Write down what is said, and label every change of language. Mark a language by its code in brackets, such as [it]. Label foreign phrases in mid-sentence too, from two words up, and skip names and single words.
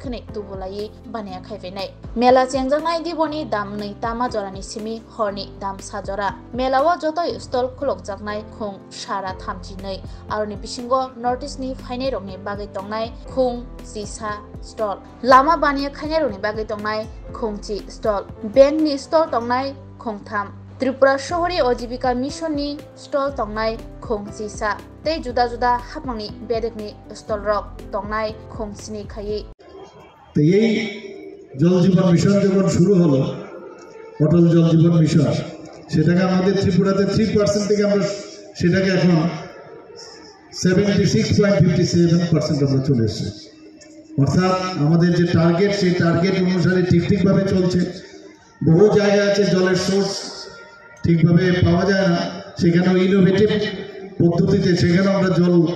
[trp] खनै तुबुलायै बानिया खायफैनाय मेला चेंजानाय दिबनि दाम नै तामा जरानि सिमी हरनि दाम सा जरा मेलाव स्टल खुलक जागनाय खुं सारा थामजिनै आरो बिसिंगो नॉर्थ ईस्ट नि फाइनाय रंनि बागै तंनाय खुं जिसा स्टल लामा बानिया खायनाय रंनि बागै तंनाय खुं जि स्टल बैंक नि स्टल तंनाय खुं थाम त्रिपुरा शहरी अजीविका मिशन नि स्टल तंनाय खुं जिसा ते जुदा जुदा हाबमांनि बेदेकनि स्टल रक तंनाय खुं स्नि खायै [bn] तो এই জল জীবন মিশন যখন শুরু হলো অটল জল জীবন মিশন সেটাকে আমাদের ত্রিপুরাতে 3% থেকে আমরা সেটাকে এখন 76.57% আমরা চলে এসেছি অর্থাৎ আমাদের যে টার্গেট সেই টার্গেট অনুসারে ঠিকভাবে চলছে বহু জায়গা আছে জলের সোর্স ঠিকভাবে পাওয়া যায় না সেখানে ইনোভেটিভ পদ্ধতিতে সেখানে আমরা জল